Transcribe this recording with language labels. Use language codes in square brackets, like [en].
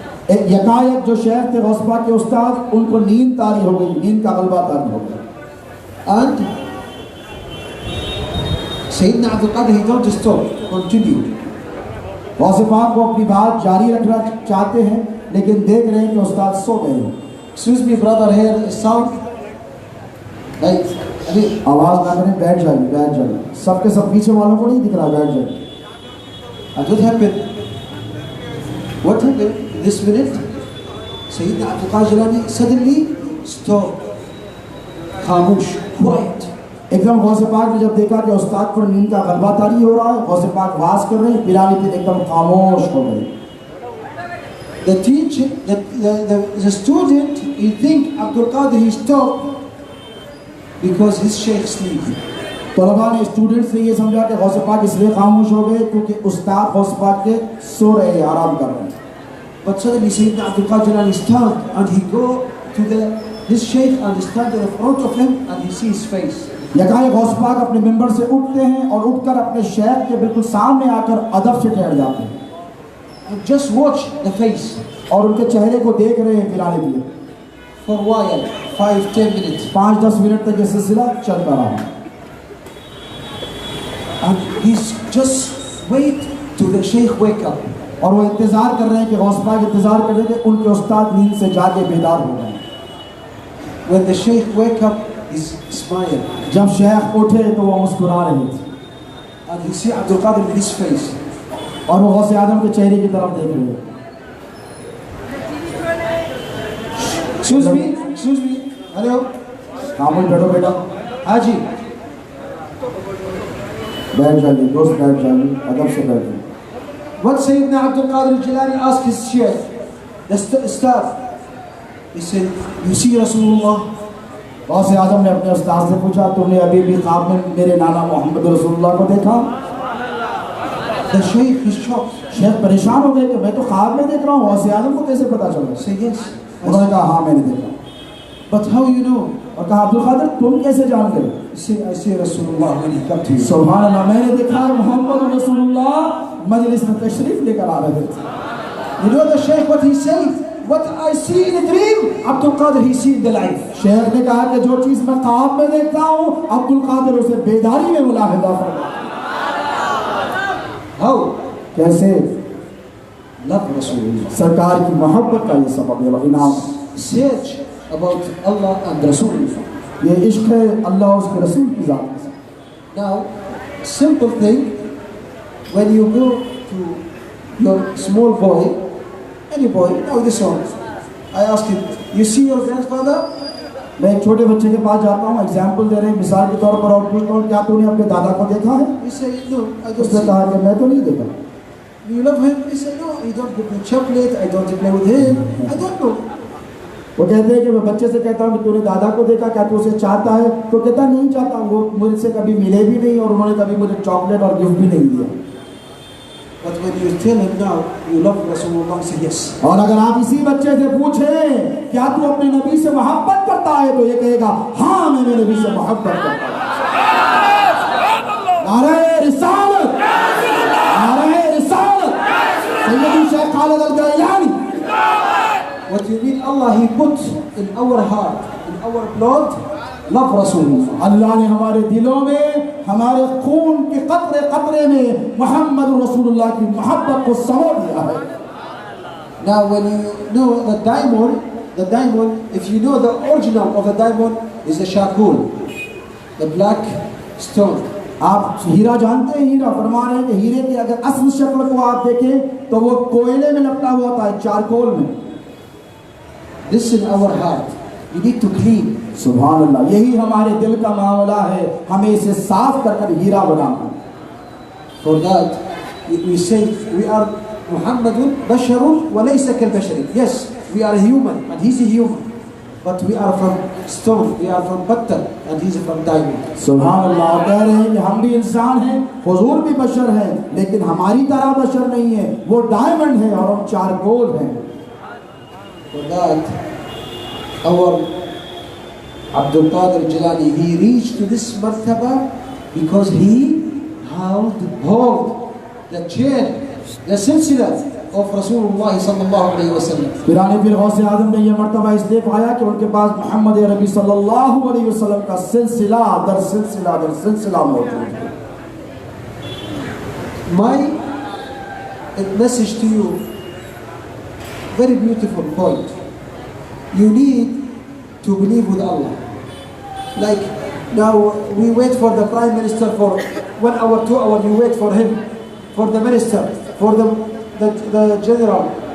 [hi] एक यकायक जो शेख थे गौस पाक के उस्ताद, उनको नींद तारी हो गई, नींद का गलबा तारी हो गया। [en] And Sayyidina Abdul Qadir, he don't stop, continue. [hi] गौसे पाक को अपनी बात जारी रखना चाहते हैं, लेकिन देख रहे हैं कि उस्ताद सो गए हैं। [en] Excuse me, brother, here is sound. Like, [hi] आवाज़ ना करें, बैठ जाइए, बैठ जाइए। सबके सब पीछे वालों को नहीं दिख रहा, बैठ जाइए। [en] and what happened? What happened? This minute, Sayyidina Abdul Qadir Geelani suddenly stopped, खामोश, quiet. [hi] एकदम गौसे पाक ने जब देखा कि उस्ताद पर नींद का गलबा तारी हो रहा है, गौसे पाक वाज कर रहे हैं, पीरानी पीर एकदम खामोश हो गए। [en] The teacher, the student, he think Abdul Qadir he stopped because his Shaykh sleeping. [hi] तलबा ने स्टूडेंट्स ने ये समझा कि गौसे पाक इसलिए खामोश हो गए क्योंकि उस्ताद गौसे पाक के सो रहे हैं, आराम कर रहे हैं। [en] But suddenly Sayyidina Abdul Qadir Geelani stand and he go to his Shaykh and stand in front of him and he see his face. [hi] यकायक गौसे पाक अपने मेंबर से उठते हैं और उठकर अपने शेख के बिल्कुल सामने आकर अदब से ठहर जाते हैं। [en] And just watch the face. [hi] और उनके चेहरे को देख रहे हैं पीरानी पीर। [en] For a while, 5-10 minutes. [hi] 5-10 minute तक ये सिलसिला चलता रहा। [en] And he's just wait to the Shaykh wake up. [hi] और वो इंतजार कर रहे हैं कि गौसे पाक इंतजार कर रहे थे उनके उस्ताद नींद से जाके बेदार हो गए। [en] When the Shaykh wake up, he smile. [hi] जब शेख उठे तो वो मुस्कुरा रहे थे। [en] And he see Abdul Qadir in his face. [hi] और वो गौसे आदम के चेहरे की तरफ देख रहे हैं। [en] Excuse me, hello. [hi] खामोश बैठो बेटा। Haji. बैठ जाइए दोस्त, बैठ जाइए, अदब से बैठिए। [en] What Sayyidina Abdul Qadir Geelani asked his Shaykh, the staff, he said, you see Rasulullah? [hi] गौसे आजम ने अपने उस्ताद से पूछा, तुमने अभी भी ख्वाब में मेरे नाना मोहम्मद रसूलुल्लाह को देखा? [en] The Shaykh is shocked. [hi] Sheikh परेशान हो गए कि मैं तो ख्वाब में देख रहा हूँ, गौसे आजम को कैसे पता चला? [en] Say yes. [hi] उन्होंने कहा हाँ मैंने देखा। [en] But how you know? [hi] और कहा अब्दुल कादिर तुम कैसे जान गए? [en] He said, I see Rasulullah when he come to you. [hi] सुभान अल्लाह, मैंने देखा है मोहम्मद रसूलुल्लाह मजलिस में तशरीफ लेकर आ रहे थे। [en] You know the Shaykh what he said? What I see in a dream, Abdul Qadir he see in the life. [hi] Sheikh ने कहा कि जो चीज मैं ख्वाब में देखता हूँ अब्दुल कादिर उसे बेदारी में मुलाहिजा फरमा। [en] How? [hi] कैसे? [en] Love Rasulullah. [hi] सरकार की मोहब्बत का ये सबब है, इनाम। [en] Search about Allah and Rasulullah. [hi] ये इश्क है अल्लाह और उसके रसूल की जात से। [en] Now, simple thing, when you go to your small boy, any boy, now this one, I ask him, you see your grandfather? [hi] मैं एक छोटे बच्चे के पास जाता हूँ, एग्जाम्पल दे रहे हैं, मिसाल के तौर पर, और पूछता हूँ क्या तूने अपने दादा को देखा है? [en] He said, no, I don't [hi] उसने कहा कि मैं तो नहीं देखा। [en] You love him? He said, no, I don't give him chocolate, I don't play with him, I don't know. [hi] वो कहते हैं कि मैं बच्चे से कहता हूँ कि तूने दादा को देखा, क्या तू उसे चाहता है? तो कहता नहीं चाहता, वो मुझसे कभी मिले भी नहीं और उन्होंने कभी मुझे चॉकलेट और गिफ्ट भी नहीं दिया। [en] But when you tell him now, you love Rasulullah, he says yes. [hi] और अगर आप इसी बच्चे से पूछें क्या तू अपने नबी से मोहब्बत करता है, तो ये कहेगा हाँ मैं मेरे नबी से मोहब्बत करता हूँ। नारे रिसालत, नारे रिसालत, सैयदी Sheikh Khalid अलगैलानी। [en] What you mean, Allah, He put in our heart, in our blood, love Rasulullah. [hi] अल्लाह ने हमारे दिलों में, हमारे खून के कतरे कतरे में मोहम्मद रसूलुल्लाह की मोहब्बत को समो दिया है। [en] Now when you know the diamond, if you know the original of the diamond is the charcoal, the black stone. [hi] आप हीरा जानते हैं? हीरा फरमा रहे हैं कि हीरे की अगर असल शक्ल को आप देखें तो वो कोयले में लपटा हुआ होता है, चारकोल में। [en] This in our heart, you need to clean. [hi] सुभान अल्लाह, यही हमारे दिल का मामला है, हमें इसे साफ कर हीरा बनाना। [en] For that, we say we are [ar] Muhammadun basharun wa laysa kal basharin. [en] Yes, we are human and he's a human, but we are from stone, we are from Ba-Tarikh and he's from diamond. [hi] सुभान अल्लाह, कह रहे हैं कि हम भी इंसान हैं, हुजूर भी बशर हैं, लेकिन हमारी तरह बशर नहीं है, वो डायमंड है और हम चारकोल हैं। [en] For that, our Abdul Qadir Geelani, he reached to this martaba because he hold the chain, the silsila of Rasulullah sallallahu alayhi wa sallam. [hi] Gilani पीर गौसे आजम ने यह मर्तबा इसलिए पाया कि उनके पास मोहम्मद अरबी सल्लल्लाहु अलैहि वसल्लम का सिलसिला दर सिलसिला मौजूद है। [en] My message to you, very beautiful point. You need to believe with Allah. Like now we wait for the Prime Minister for 1 hour, 2 hours, we wait for him, for the Minister, for the General.